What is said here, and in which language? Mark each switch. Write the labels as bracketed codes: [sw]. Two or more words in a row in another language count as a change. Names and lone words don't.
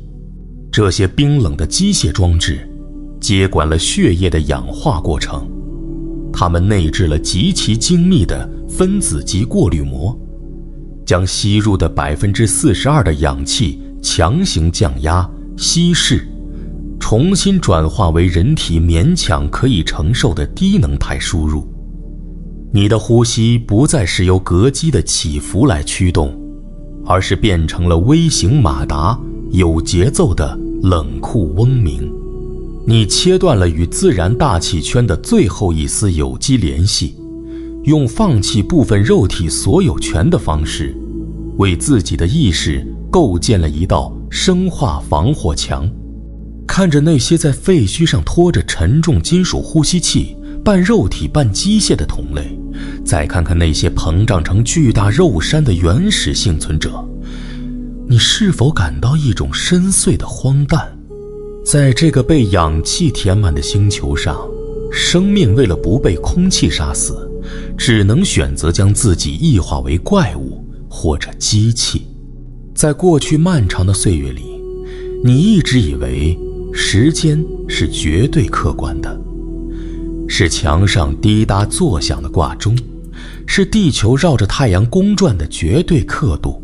[zh] 這些冰冷的機械裝置接管了血液的氧化過程，它們內置了極其精密的分子级過濾膜，將吸入的42%的氧氣強行降壓、稀釋， 重新轉化為人體勉強可以承受的低能態輸入。你的呼吸不再是由膈肌的起伏來驅動，而是變成了微型馬達，有節奏的冷酷嗡鸣。你切斷了與自然大氣圈的最後一絲有機聯繫，用放棄部分肉體所有權的方式，為自己的意識構建了一道生化防火牆。看着那些在廢墟上拖着沉重金屬呼吸器，半肉體半機械的同類，再看看那些膨脹成巨大肉山的原始幸存者，你是否感到一種深邃的荒誕？在这個被氧氣填滿的星球上，生命為了不被空氣殺死，只能選擇將自己異化為怪物或者機器。在過去漫長的歲月裡，你一直以為時間是絕对客觀的，是牆上滴答作響的掛鐘，是地球繞着太陽公轉的絕對刻度。